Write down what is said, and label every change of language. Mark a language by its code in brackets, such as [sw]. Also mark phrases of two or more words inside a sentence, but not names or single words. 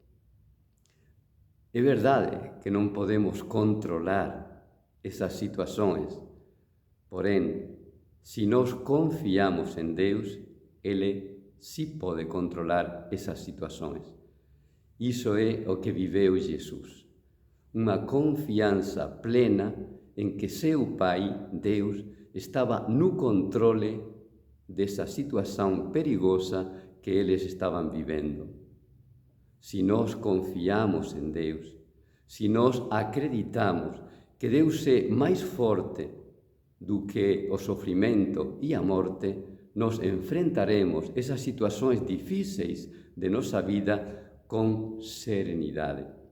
[gl] É verdade que non podemos controlar esas situações, porén, se nós confiamos en Deus, Ele sí pode controlar esas situações. Iso é o que viveu Jesús, unha confianza plena en que seu Pai, Deus, estaba no controle desa situación perigosa que eles estaban vivendo. Se nós confiamos en Deus, se nós acreditamos que Deus é máis forte do que o sofrimento e a morte, nos enfrentaremos esas situações difíceis de nosa vida con serenidade.